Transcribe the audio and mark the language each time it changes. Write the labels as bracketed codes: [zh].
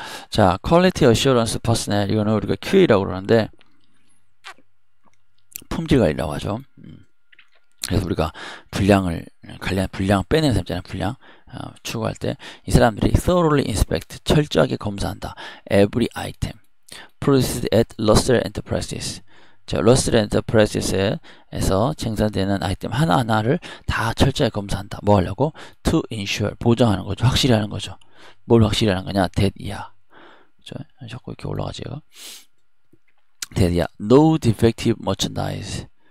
[ko] 자, Quality Assurance Personnel, 이거는 우리가 QA라고 그러는데 품질관리라고 하죠. 그래서 우리가 분량 빼내는 사람 있잖아요. 분량 추구할 때 이 사람들이 thoroughly inspect, 철저하게 검사한다. [en] every item produced at Russell Enterprises. [ko] 자, Russell Enterprises에서 생산되는 아이템 하나하나를 다 철저하게 검사한다. 뭐 하려고? to ensure, 보장하는 거죠. 확실히 하는 거죠. 뭘 확실히 하는 거냐? that 자꾸 이렇게 올라가지, 얘가. [en] that no defective merchandise.